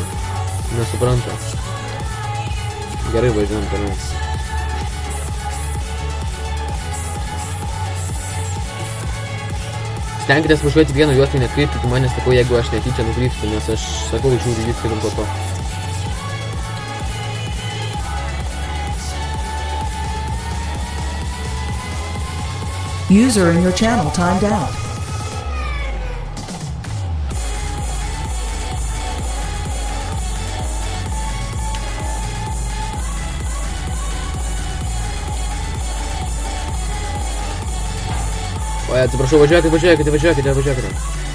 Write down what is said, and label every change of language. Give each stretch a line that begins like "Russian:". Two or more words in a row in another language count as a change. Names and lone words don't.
Lithuanian: Nesuprantu. Gerai važiuojam toliau. Stenkitės važiuoti vieną juostą, nekreipkite į mane, sakau, jeigu aš netyčia nukrypstu, nes aš sakau, žiūriu viską ir po to.
English: User in your channel timed out.
Lithuanian: Oi, atsiprašau, važiuokite.